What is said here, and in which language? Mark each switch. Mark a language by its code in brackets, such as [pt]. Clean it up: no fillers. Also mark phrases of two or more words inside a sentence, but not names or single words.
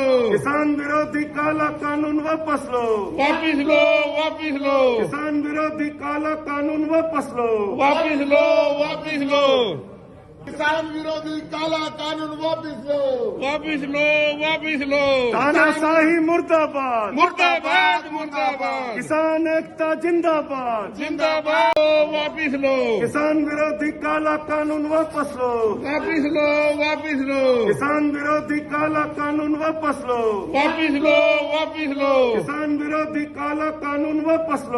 [hi] किसान विरोधी काला कानून वापस लो, वापिस लो, वापिस लो, किसान विरोधी काला कानून वापस लो, वापिस लो, वापिस लो, किसान विरोधी काला कानून वापिस लो, वापिस लो, वापिस लो, तानाशाही मुर्दाबाद, मुर्दाबाद, मुर्दाबाद, किसान एकता जिंदाबाद, जिंदाबाद, वापिस लो, किसान विरोधी काला कानून वापस लो, वापिस लो, वापिस लो, किसान विरोधी काला कानून वापस लो, वापिस लो, वापिस लो, किसान विरोधी काला कानून वापस लो,